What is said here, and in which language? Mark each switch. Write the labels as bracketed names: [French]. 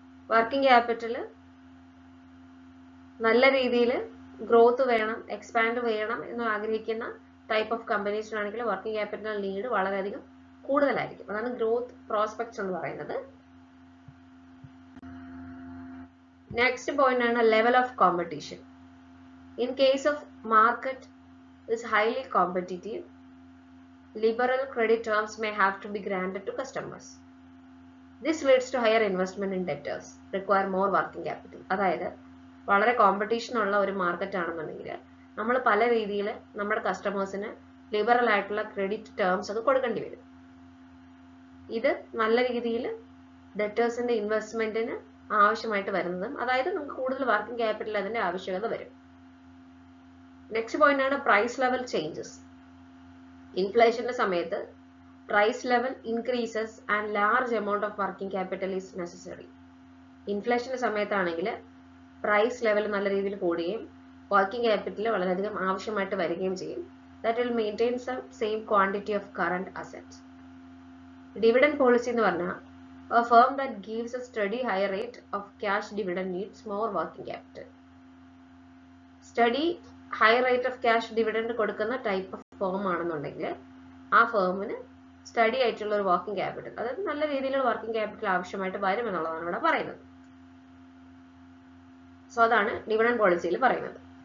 [Malayalam] Working capital നല്ല രീതിയിൽ growth വേണം, എക്സ്പാൻഡ് വേണം എന്ന് ആഗ്രഹിക്കുന്ന type of കമ്പനീസിനാണെങ്കിൽ working capital need വളരെയധികം കൂടുതലായിരിക്കും. അതാണ് ഗ്രോത്ത് പ്രോസ്പെക്ട്സ് എന്ന് പറയുന്നത്. നെക്സ്റ്റ് പോയിന്റ് ആണ് level of competition. [English] In case of market is highly competitive, liberal credit terms may have to be granted to customers. This leads to higher investment in debtors, require more working capital. [Malayalam] അതായത് വളരെ competition ഉള്ള ഒരു market ആണെന്നുണ്ടെങ്കിൽ നമ്മൾ പല രീതിയിൽ നമ്മുടെ കസ്റ്റമേഴ്സിന് ലിബറൽ ആയിട്ടുള്ള ക്രെഡിറ്റ് ടേംസ് ഒക്കെ കൊടുക്കേണ്ടി വരും. ഇത് നല്ല രീതിയിൽ ഡെറ്റേഴ്സിന്റെ ഇൻവെസ്റ്റ്മെന്റിന് ആവശ്യമായിട്ട് വരുന്നതും, അതായത് നമുക്ക് കൂടുതൽ വർക്കിംഗ് ക്യാപിറ്റൽ അതിന്റെ ആവശ്യകത വരും. [English] Next point ആണ് price level changes. [Malayalam] ഇൻഫ്ലേഷന്റെ സമയത്ത് [English] Price level increases and large amount of working capital is necessary. [Malayalam] ഇൻഫ്ലേഷന്റെ സമയത്താണെങ്കിൽ പ്രൈസ് ലെവൽ നല്ല രീതിയിൽ കൂടുകയും വർക്കിംഗ് ക്യാപിറ്റൽ വളരെയധികം ആവശ്യമായിട്ട് വരികയും ചെയ്യും. [English] That will maintain same quantity of current assets. [Malayalam] Dividend policy എന്ന് പറഞ്ഞാൽ [English] a firm that gives a steady high rate of cash dividend needs more working capital. Steady high rate of cash dividend [Malayalam] കൊടുക്കുന്ന type of firm ആണെന്നുണ്ടെങ്കിൽ ആ ഫേമിന് study ആയിട്ടുള്ള ഒരു working capital, അതായത് നല്ല രീതിയിലുള്ള വർക്കിംഗ് ക്യാപിറ്റൽ ആവശ്യമായിട്ട് വരും എന്നുള്ളതാണ് ഇവിടെ പറയുന്നത്. സോ അതാണ് ഡിവിഡൻഡ് പോളിസിയിൽ പറയുന്നത്.